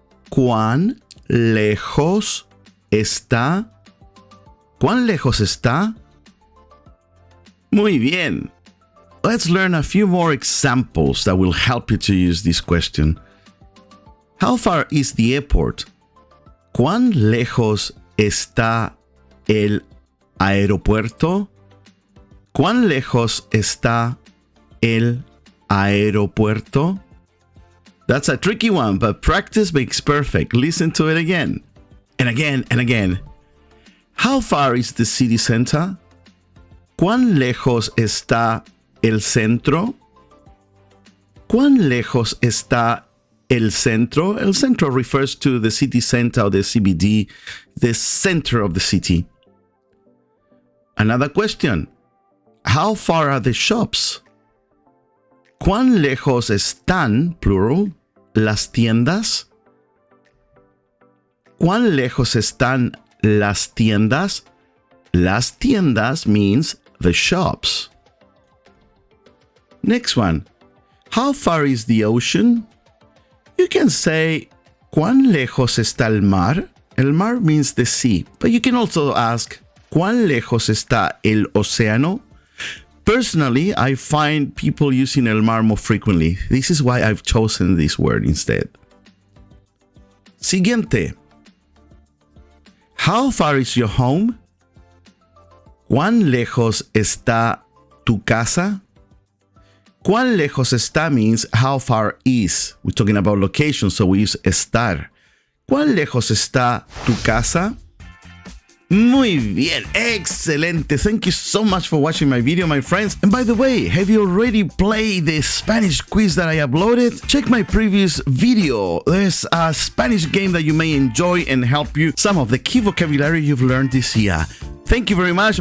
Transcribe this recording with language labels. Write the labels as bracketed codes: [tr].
[es] ¿Cuán lejos está? ¿Cuán lejos está? Muy bien. [en] Let's learn a few more examples that will help you to use this question. How far is the airport? [es] ¿Cuán lejos está el aeropuerto? ¿Cuán lejos está el aeropuerto? [en] That's a tricky one, but practice makes perfect. Listen to it again and again and again. How far is the city center? [es] ¿Cuán lejos está el centro? ¿Cuán lejos está el centro? [en] El centro refers to the city center or the CBD, the center of the city. Another question. How far are the shops? [es] ¿Cuán lejos están, plural, las tiendas? ¿Cuán lejos están las tiendas? Las tiendas [en] means the shops. Next one. How far is the ocean? You can say, [es] ¿Cuán lejos está el mar? [en] El mar means the sea, but you can also ask, [es] ¿Cuán lejos está el océano? [en] Personally, I find people using el mar more frequently. This is why I've chosen this word instead. [es] Siguiente. [en] How far is your home? [es] ¿Cuán lejos está tu casa? ¿Cuán lejos está [en] means how far is. We're talking about location, so we use estar. [es] ¿Cuán lejos está tu casa? Muy bien, excelente. [en] Thank you so much for watching my video, my friends. And by the way, have you already played the Spanish quiz that I uploaded? Check my previous video. There's a Spanish game that you may enjoy and help you some of the key vocabulary you've learned this year. Thank you very much.